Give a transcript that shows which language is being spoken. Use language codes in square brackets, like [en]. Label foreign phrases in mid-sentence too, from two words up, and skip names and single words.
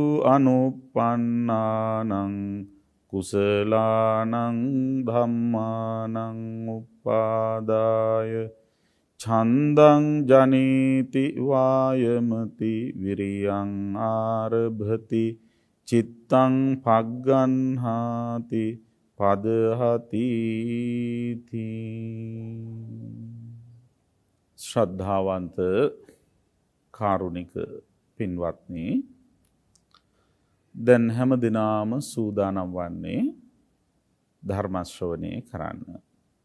[pi] අනුප්පන්නානං කුසලානං ධම්මානං උපාදාය ඡන්දං ජනේති වායමති විරියං ආරභති චිත්තං පග්ගන්හාති පදහති [si] ශ්‍රද්ධාවන්ත කාරුණික පින්වත්නි දැන් හැම දිනම සූදානම් වන්නේ ධර්ම ශ්‍රවණය කරන්න.